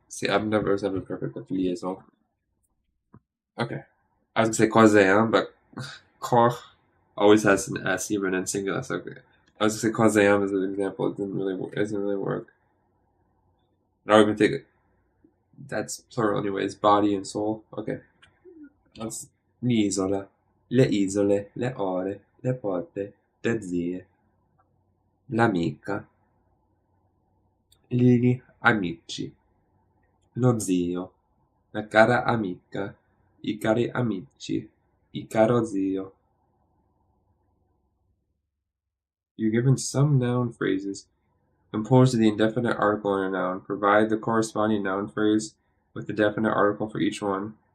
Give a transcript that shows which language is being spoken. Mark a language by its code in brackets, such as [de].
[en] See, I've never said it perfect with liaison. Okay. I was gonna say causéen, but corps always has an S even in singular. So okay. I was gonna say causéen as an example. It doesn't really work. I don't even think that's plural anyways. Body and soul. Okay. That's [it] l'isola, le isole, le ore, le porte, le zie, l'amica, gli amici, lo zio, la cara amica, i cari amici, il caro zio. [en] You're given some noun phrases. Compose the indefinite article in a noun. Provide the corresponding noun phrase with the definite article for each one.